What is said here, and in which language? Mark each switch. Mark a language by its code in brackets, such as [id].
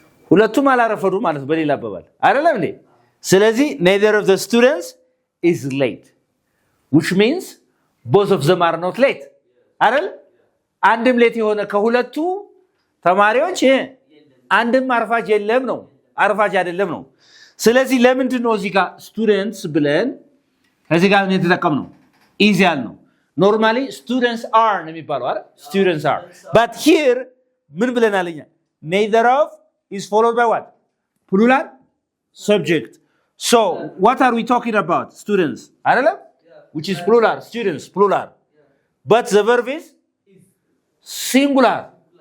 [am] ሁለቱም አላረፈዱ ማለት በሌላ አባባል አይደለም እንዴ? [en] ስለዚህ neither of the students is late which means both of them are not late አይደል? [am] አንድም ሌት የሆነ ከሁለቱ ተማሪዎች አንድም አርፋጅ የለም ነው፣ አርፋጅ አይደለም ነው። ስለዚህ ለምንድን ነው እዚህ ጋር ስቱደንትስ ብለን እዚህ ጋር ምን ተጠቀምነው? is ያልነው [en] normally students are [am] ነው የሚባለው አይደል? [en] students are but here [am] ምን ብለናልኛ? [en] neither of is followed by what? plural subject. So what are we talking about? Students አይደለም? which is plural, students plural. But the verb is singular.